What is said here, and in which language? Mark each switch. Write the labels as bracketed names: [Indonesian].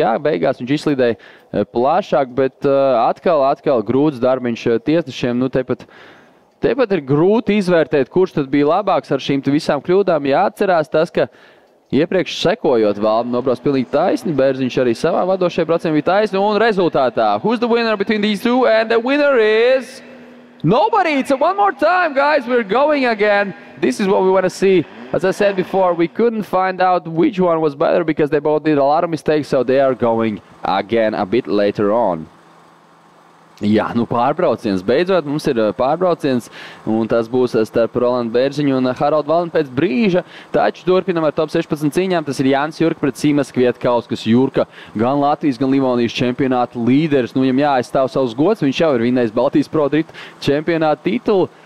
[Latvian] Jā, beigās viņš izslīdēja plašāk, bet atkal grūts darbiņš tiesnešiem. Tepat ir grūti izvērtēt, kurš tad bija labāks ar šīm visām kļūdām. Jāatcerās tas, ka iepriekš sekojot Valdma nobrauc pilnīgi taisni, Bērziņš arī savā vadošajā braucienā bija taisni, un rezultātā. [English] Who's the winner between these two? And the winner is nobody. So one more time, guys, we're going again. This is what we want to see. As I said before, we couldn't find out which one was better because they both did a lot of mistakes, so they are going again a bit later on. [Latvian] Jā, pārbrauciens. Beidzot mums ir pārbrauciens, un tas būs starp Rolandu Bērziņu un Haraldu Valdmu pēc brīža. Taču turpinam ar top 16 cīņām. Tas ir Jānis Jurka pret Simas Kvietkauskas. Jurka gan Latvijas, gan Livonijas čempionāta līderis. Viņam jāaizstāv savus gods. Viņš jau ir vinnējis Baltijas Pro Drift čempionāta titulu.